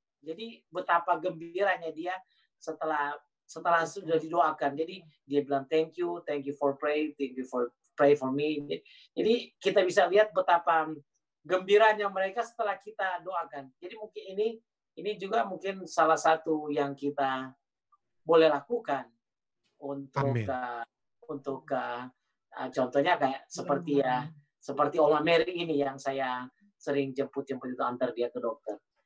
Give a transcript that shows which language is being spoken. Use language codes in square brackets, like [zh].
[id] Jadi betapa gembiranya dia setelah sudah didoakan. Jadi dia bilang [en] thank you for pray for me. [id] Jadi kita bisa lihat betapa gembiranya mereka setelah kita doakan. Jadi mungkin ini juga mungkin salah satu yang kita boleh lakukan untuk contohnya kayak seperti Oma Mary ini yang saya sering jemput itu, antar dia ke dokter.